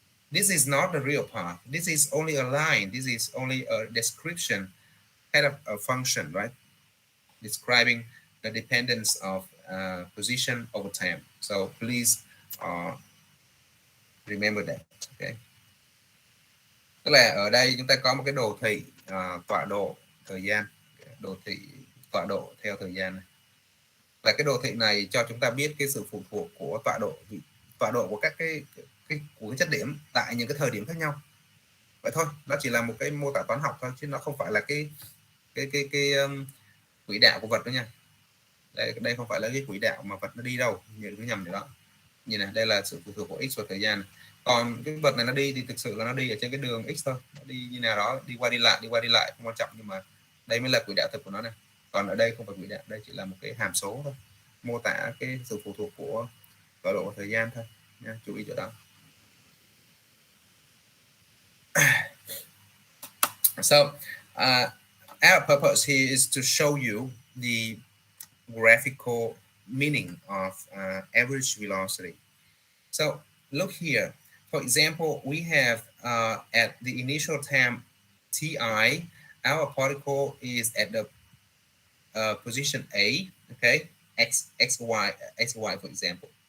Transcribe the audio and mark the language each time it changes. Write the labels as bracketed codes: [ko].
[en] This is not the real path. This is only a line. This is only a description, kind of a function, right? Describing the dependence of position over time. So please remember that. Okay. [vi] Tức là ở đây chúng ta có một cái đồ thị tọa độ thời gian, đồ thị tọa độ theo thời gian này. Là cái đồ thị này cho chúng ta biết cái sự phụ thuộc của tọa độ của các cái chất điểm tại những cái thời điểm khác nhau. Vậy thôi, nó chỉ là một cái mô tả toán học thôi chứ nó không phải là cái quỹ đạo của vật đó nha. Đây không phải là cái quỹ đạo mà vật nó đi đâu, nhớ nhầm điều đó. Nhìn này, đây là sự phụ thuộc của x và thời gian. Còn cái vật này nó đi thì thực sự là nó đi ở trên cái đường x thôi, nó đi như nào đó, đi qua đi lại không quan trọng, nhưng mà đây mới là quỹ đạo thực của nó này. Còn ở đây không phải quỹ đạo, đây chỉ là một cái hàm số thôi, mô tả cái sự phụ thuộc của tọa độ và thời gian thôi nha, chú ý chỗ đó. [en] So our purpose here is to show you the graphical meaning of average velocity. So look here. For example, we have at the initial time ti, our particle is at the position A, okay, xy, for example.